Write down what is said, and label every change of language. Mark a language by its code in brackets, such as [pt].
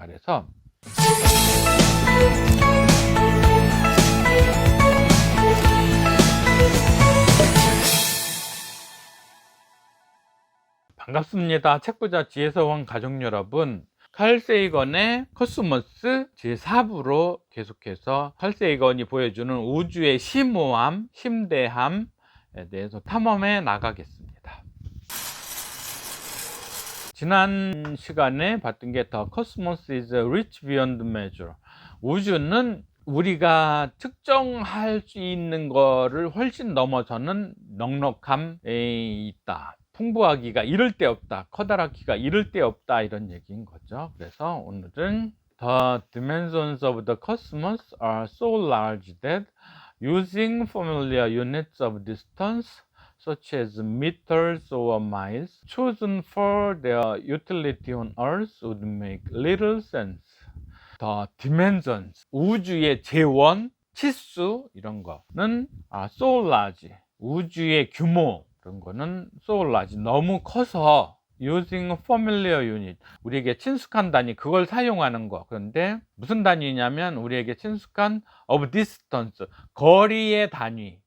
[ko] 그래서 반갑습니다. 책부자 지혜서원 가족 여러분, 칼 세이건의 코스모스 제4부로 계속해서 칼 세이건이 보여주는 우주의 심오함, 심대함에 대해서 탐험해 나가겠습니다. 지난 시간에 봤던 게 [en] The cosmos is rich beyond measure. [ko] 우주는 우리가 측정할 수 있는 거를 훨씬 넘어서는 넉넉함에 있다. 풍부하기가 이를 데 없다. 커다랗기가 이를 데 없다. 이런 얘기인 거죠. 그래서 오늘은 [en] The dimensions of the cosmos are so large that using familiar units of distance such as meters or miles chosen for their utility on Earth would make little sense. [ko] The dimensions, 우주의 재원, 치수, 이런 거는 so large, 우주의 규모, 그런 거는 so large, 너무 커서 using familiar unit, 우리에게 친숙한 단위, 그걸 사용하는 거. 그런데 무슨 단위냐면 우리에게 친숙한 of distance, 거리의 단위.